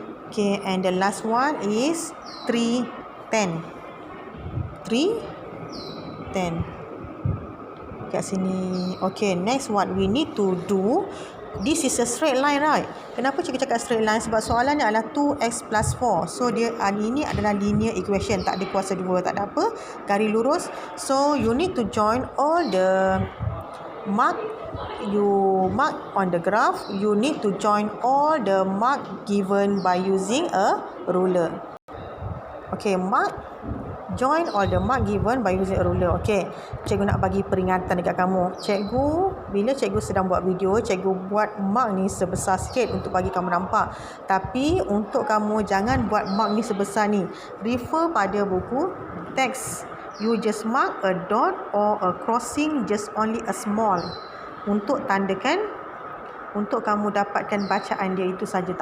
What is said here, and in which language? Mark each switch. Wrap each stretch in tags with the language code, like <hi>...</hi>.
<en>Okay, and the last one is 3, 10.</en> <ms>3, 10. Dekat sini.</ms> <en>Okay, next what we need to do. This is a straight line, right?</en> <ms>Kenapa cikgu cakap straight line? Sebab soalannya adalah 2x plus 4. So, ini adalah linear equation. Tak ada kuasa 2, tak ada apa. Garis lurus.</ms> <en>So, you need to join all the mark you mark on the graph. You need to join all the mark given by using a ruler. Okay, join all the mark given by using a ruler.</en> <ms>Okay, cikgu nak bagi peringatan dekat kamu. Bila cikgu sedang buat video, cikgu buat mark ni sebesar sikit untuk bagi kamu nampak. Tapi untuk kamu jangan buat mark ni sebesar ni. Refer pada buku teks.</ms> <en>You just mark a dot or a crossing, just only a small.</en> <ms>Untuk tandakan, untuk kamu dapatkan bacaan dia itu saja.</ms>